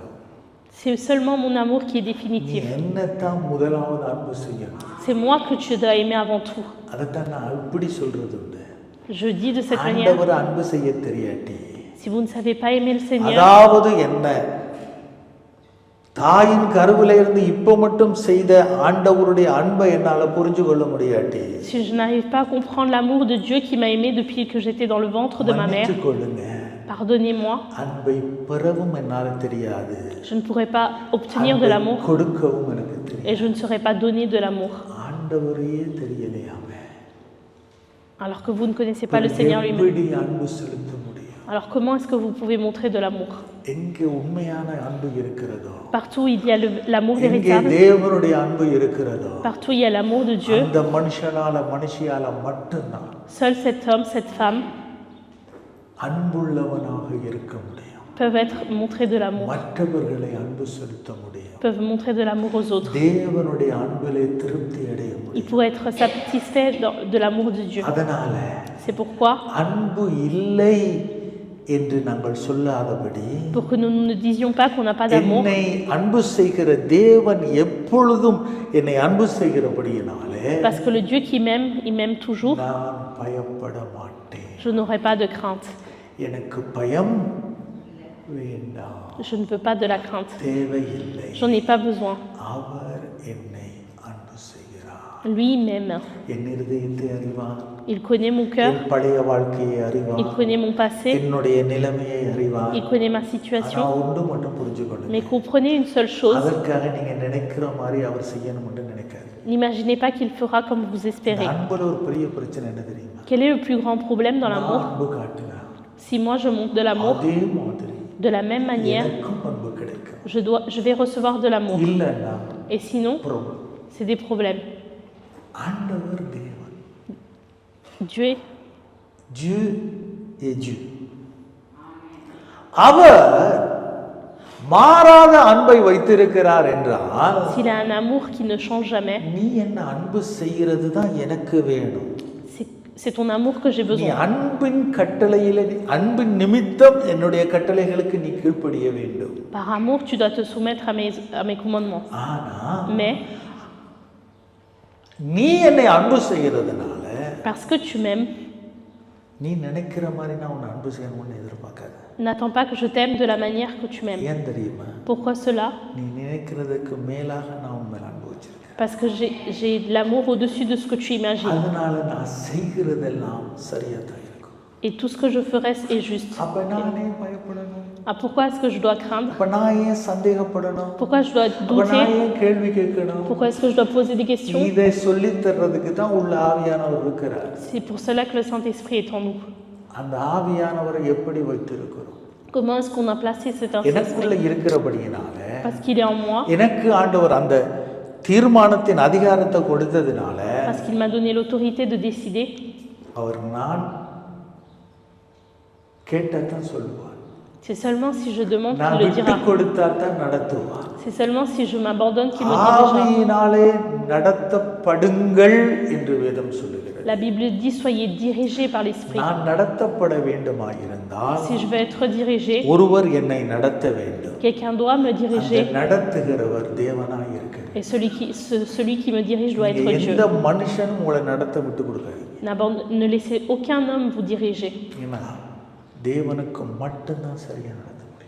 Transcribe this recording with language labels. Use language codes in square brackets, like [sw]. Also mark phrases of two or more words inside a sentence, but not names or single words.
[fr] c'est seulement mon amour qui est [ta] நீ [fr] définitif. [ta] என்னத்தான் முதலாவது அன்பு செய்யணும். [fr] C'est moi que tu dois aimer avant tout. [ta] அதைத்தான் நான் இப்படி சொல்றது உண்டு. [fr] Je dis de cette manière, [ta] ஆண்டவர் அன்பு செய்ய தெரியாட்டி, [fr] si vous ne savez pas aimer le Seigneur, [ta] அதாவது என்ன, தாயின் கருவில இருந்து இப்ப மட்டும் செய்த ஆண்டவருடைய அன்பை என்னால புரிஞ்சு கொள்ள முடியாட்டி, [fr] si je n'arrive pas à comprendre l'amour de Dieu qui m'a aimé depuis que j'étais dans le ventre de ma mère, [ta] மன்னித்துக் கொள்ளுங்க, [fr] pardonnez-moi, [ta] அன்பை பெறவும் என்னால தெரியாது, [fr] je ne pourrai pas obtenir de [ta] அன்பை [fr] l'amour [ta] கொடுக்கவும் எனக்கு தெரியாது. [fr] et je ne saurai pas donner de l'amour. [ta] ஆண்டவரையே தெரியலையாம [fr] Alors que vous ne connaissez pas le Seigneur lui-même. [ta] எப்படி அன்பு செலுத்த முடியும்? [fr] Alors comment est-ce que vous pouvez montrer de l'amour? [ta] எங்கே உண்மையான அன்பு இருக்கிறதோ, [fr] Partout où il y a l'amour [ta] எங்கே [fr] véritable, [ta] தேவனுடைய அன்பு இருக்கிறதோ, [fr] partout où il y a l'amour de Dieu, [ta] அந்த மனுஷியால மட்டும்தான் [fr] seul cet homme, cette femme [ta] அன்புள்ளவனாக இருக்க முடியும். [fr] peuvent être montrés de l'amour, [ta] மற்றவர்களை அன்பு செலுத்த முடியும். [fr] peuvent montrer de l'amour aux autres. [ta] தேவனுடைய அன்பிலே திருப்தி அடைய [fr] Ils [ta] முடியும். [fr] pourraient être satisfaits de l'amour de Dieu. [ta] அதனால [fr] C'est pourquoi, [ta] அன்பு இல்லை என்று நாங்கள் சொல்லாதபடி, [fr] pour que nous ne disions pas qu'on n'a pas d'amour, [ta] என்னை அன்பு செய்கிற தேவன் எப்பொழுதும் என்னை அன்பு செய்கிறபடியினாலே [fr] parce que le Dieu qui m'aime, il m'aime toujours, [ta] நான் பயப்பட மாட்டேன். [fr] je n'aurai pas de crainte. [ta] எனக்கு பயம் வேண்டாம், [fr] Je ne veux pas de la crainte. [ta] தேவையில்லை. [fr] J'en ai pas besoin. [ta] அவர் என்னை அன்பு செய்கிறார். [fr] Lui, il m'aime. [ta] என் இருதயத்தை அறிவார், [fr] Il connaît mon cœur, [ta] என் பழைய வாழ்க்கையை அறிவார், [fr] il connaît mon passé, [ta] என்னுடைய நிலைமையை அறிவார். [fr] il connaît ma [ta] ஆனா [fr] situation. [ta] ஒன்று மட்டும் புரிஞ்சுக்கொள்ளுங்க, [fr] Mais comprenez une seule chose, [ta] அதற்காக நீங்க நினைக்கிற மாதிரி அவர் செய்யணும்னு நினைக்காது. [fr] n'imaginez pas qu'il fera comme vous [ta] இந்த [fr] espérez. [ta] அன்புல ஒரு பெரிய பிரச்சனை என்ன தெரியுமா? [fr] Quel est le plus grand problème dans [ta] நான் [fr] l'amour? [ta] அன்பு காட்டுனா [fr] Si moi je montre de l'amour, [ta] அதே மாதிரி [fr] de la même manière, [ta] எனக்கும் அன்பு கிடைக்கும். [fr] je vais recevoir de l'amour. [ta] இல்லைன்னா [fr] Et sinon, problem. c'est des problèmes. [ta] ஆண்டவர் தேவன், [fr] Dieu est Dieu est Dieu. [ta] அவர் மாறாத அன்பை வைத்திருக்கிறார் என்றால் [fr] s'il a un amour qui ne change jamais, [ta] நீ என்ன அன்பு செய்கிறது தான் எனக்கு வேணும். [fr] c'est ton amour que j'ai [ta] நீ [fr] besoin. [ta] அன்பின் கட்டளையில அன்பின் நிமித்தம் என்னுடைய கட்டளைகளுக்கு நீ கீழ்ப்படிய வேண்டும். [fr] Par amour, tu dois te soumettre à mes commandements. [ta] ஆனா [fr] Mais [ta] நீ என்னை அன்பு செய்கிறதுனால [fr] parce que tu m'aimes, [ta] நீ நினைக்கிற மாதிரி நான் உன்னை அன்பு செய்யணும்னு எதிர்பார்க்காத. [fr] n'attends pas que je t'aime de la manière que tu m'aimes. [ta] ஏன் தெரியுமா? [fr] Pourquoi cela? [ta] நீ நினைக்கிறதுக்கு மேலாக நான் உன் மேல அன்பு வச்சிருக்கேன். [fr] Parce que j'ai de l'amour au-dessus de ce que tu imagines. [ta] அதனால நான் செய்கிறதெல்லாம் சரியா தான் இருக்கும். [fr] Et tout ce que je ferai est juste. [ta] அப்ப நானே பயப்படணும், [fr] Ah, pourquoi est-ce que je dois craindre? [ta] அப்ப நான் ஏன் சந்தேகப்படணும், [fr] Pourquoi je dois [ta] அப்ப [fr] douter? [ta] நான் ஏன் கேள்வி கேட்கணும்? [fr] Pourquoi est-ce que je dois poser des questions? [ta] இதை சொல்லி தர்றதுக்கு தான் உள்ள ஆவியானவர் இருக்கிறார். [fr] C'est pour cela que le Saint-Esprit est en nous. [ta] அந்த ஆவியானவரை எப்படி வைத்திருக்கிறோம்? [fr] Comment est-ce qu'on a placé cet Saint-Esprit? [ta] எனக்குள்ள இருக்கிறபடியினால [fr] Parce qu'il est en moi, [ta] எனக்கு ஆண்டவர் அந்த தீர்மானத்தின் அதிகாரத்தை கொடுத்ததுனால [fr] parce qu'il m'a donné l'autorité de décider. [ta] அவர் நான் கேட்டதான் சொல்லுவார், [fr] C'est seulement si je demande [ta] நான் [fr] qu'il le [ta] விட்டு [fr] dira. [ta] கொடுத்தா தான் நடத்துவார். [fr] C'est seulement si je m'abandonne qu'il me dirigera. [ta] ஆவியினாலே நடத்தப்படுங்கள் என்று வேதம் சொல்லுகிறது. [fr] La Bible dit soyez dirigés par l'Esprit. [ta] நான் நடத்தப்பட வேண்டுமாயிருந்தால் [fr] Si je veux être dirigé, [ta] ஒருவர் என்னை நடத்த வேண்டும். [fr] quelqu'un doit me [ta] அந்த [fr] diriger. [ta] நடத்துகிறவர் தேவனாய் இருக்கிறார். [fr] Et celui qui me dirige doit être Dieu. [ta] எந்த மனுஷனும் உங்களை நடத்த விட்டு கொடுக்காதீங்க. [fr] Ne laissez aucun homme vous diriger. [ta] ஏன்னா தேவனுக்கு மட்டும்தான் சரியா நடத்த முடியும்.